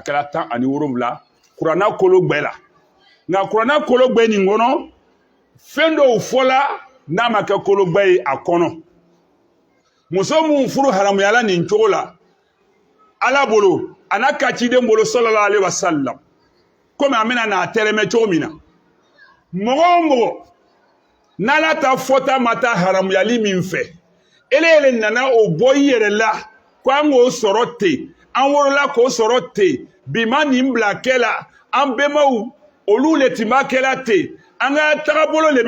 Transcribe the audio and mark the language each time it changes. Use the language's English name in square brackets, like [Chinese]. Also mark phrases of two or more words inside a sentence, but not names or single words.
[Bambara] kɛra 17 kuranna kolo gbɛ la nka kuranna kolo gbɛ nin kɔnɔ fɛn dɔw fɔla n'a ma kɛ kolo gbɛ ye a kɔnɔ muso mun furu haramuyala nin cogo la ala bolo a n'a ka ciden bolo [Arabic] صلى الله عليه وسلم [Bambara] komi an bɛna n'a tɛrɛmɛ cogo min na mɔgɔ o mɔgɔ n'ala ta fɔta ma taa haramuyali min fɛ ele nana o bɔ i yɛrɛ la ko an k'o sɔrɔ ten an wolola k'o sɔrɔ ten bi ma nin bila kɛ la an bɛnbaw olu le tun b'a kɛ la ten an ka tagabolo le bɛ